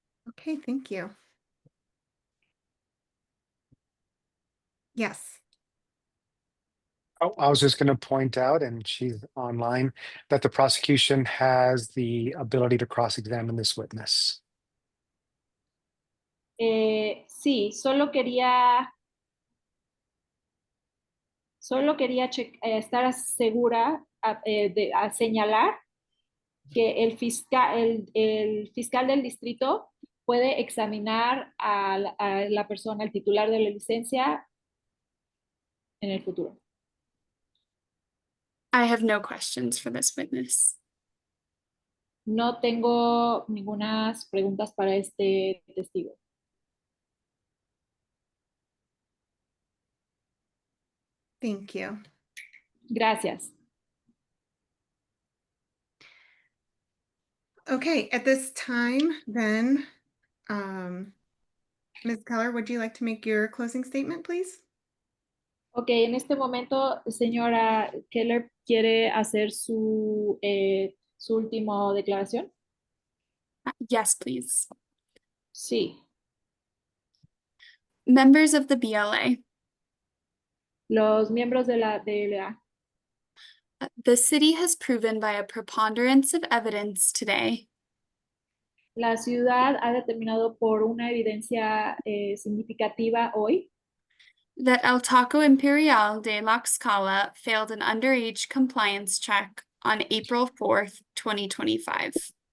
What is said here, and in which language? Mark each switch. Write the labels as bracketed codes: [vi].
[en] Okay, thank you. Yes. Oh, I was just going to point out, and she's online, that the prosecution has the ability to cross-examine this witness. [es] Sí, solo quería estar segura a señalar que el fiscal del distrito puede examinar a la persona, el titular de la licencia, en el futuro. [en] I have no questions for this witness. [es] No tengo ninguna preguntas para este testigo. [en] Thank you. [es] Gracias. [en] Okay, at this time, then, Ms. Keller, would you like to make your closing statement, please? [es] Ok, en este momento, señora Keller, ¿quiere hacer su última declaración? [en] Yes, please. [es] Sí. [en] Members of the BLA. [es] Los miembros de la DLA. [en] The city has proven by a preponderance of evidence today [es] La ciudad ha determinado por una evidencia significativa hoy [en] that El Taco Imperial de La Scala failed an underage compliance check on April 4th, 2025.